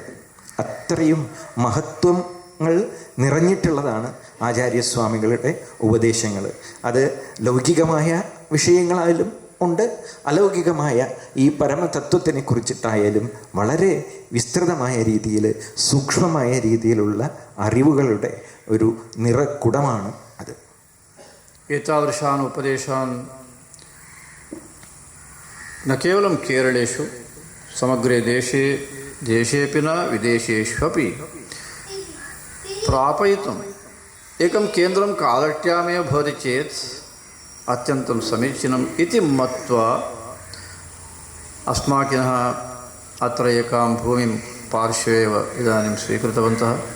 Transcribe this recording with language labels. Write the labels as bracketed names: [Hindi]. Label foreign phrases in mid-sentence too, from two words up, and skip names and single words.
[Malayalam] അത്രയും മഹത്വങ്ങൾ നിറഞ്ഞിട്ടുള്ളതാണ് ആചാര്യസ്വാമികളുടെ ഉപദേശങ്ങൾ. അത് ലൗകികമായ വിഷയങ്ങളായാലും ഉണ്ട്, അലൗകികമായ ഈ പരമതത്വത്തിനെ കുറിച്ചിട്ടായാലും വളരെ വിസ്തൃതമായ രീതിയിൽ, സൂക്ഷ്മമായ രീതിയിലുള്ള അറിവുകളുടെ ഒരു നിറക്കുടമാണ് അത്. [Sanskrit] एतादृशान् उपदेशान् न केवलं केरळेषु, समग्रे देशेऽपि न विदेशेष्वपि प्रापयितुम् एकं केन्द्रं कालट्यामेव भवति चेत् अत्यन्तं समीचीनम् इति मत्वा अस्माकिनः अत्र एकां भूमिं पार्श्वे एव इदानीं स्वीकृतवन्तः.